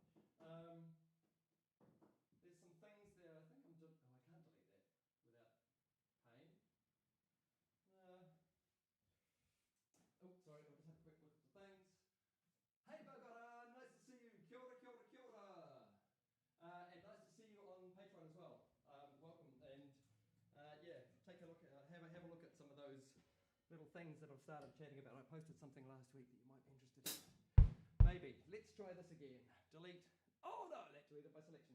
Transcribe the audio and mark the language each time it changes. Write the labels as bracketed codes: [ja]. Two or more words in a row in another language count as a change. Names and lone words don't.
[en] There's some things there. I think I'm just... Oh, I can't delete that without pain. Oh, sorry. I'll just have a quick look at the things. Hey, Bogota. Nice to see you. [mi] Kia ora, kia ora, kia ora. [en] And nice to see you on Patreon as well. Welcome. And yeah, take a look. Have a look at some of those little things that I've started chatting about. I posted something last week that you might be interested in. Maybe. Let's try this again. Delete. Oh no, that deleted by selection.